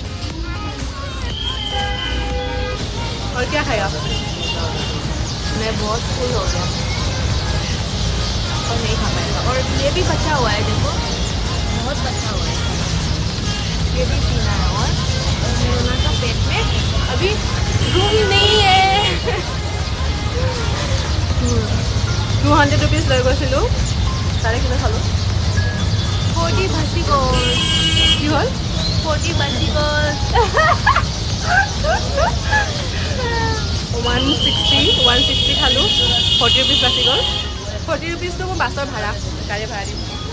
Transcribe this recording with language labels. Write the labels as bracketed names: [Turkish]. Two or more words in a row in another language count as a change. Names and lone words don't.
[Hindi] और क्या खाया मैं बहुत फुल हो गया और नहीं खा पाएगा और ये भी बचा हुआ है देखो बहुत बचा हुआ है ये भी पीना है और मेरा का पेट में अभी रूम नहीं है [Assamese] 200 रुपीस লৈ গৈছিলোঁ তাৰে কিনে খালোঁ 40 ভাজি গ'ল কি হ'ল 40 ভাজি গ'ল 160 খালোঁ 40 रुपीस বাচি গ'ল 40 रुपीसটো মোৰ বাছৰ ভাড়া গাড়ী ভাড়া দিম